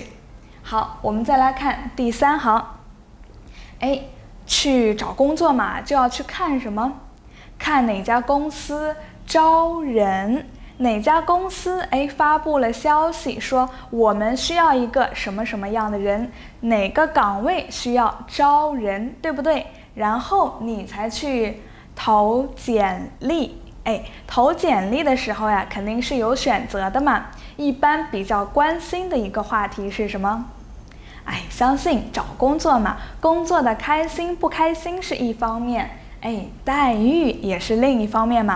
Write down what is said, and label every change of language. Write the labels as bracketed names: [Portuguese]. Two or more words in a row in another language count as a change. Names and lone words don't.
[Chinese] 好，我們再來看第3行。去找工作嘛，就要去看什麼？看哪家公司招人，哪家公司發布了消息說我們需要一個什麼什麼樣的人，哪個崗位需要招人，對不对？然後你才去投簡歷。投簡歷的時候呀，肯定是有選擇的嘛。一般比較關心的一個話題是什麼？相信找工作嘛，工作的開心不開心是一方面，待遇也是另一方面嘛。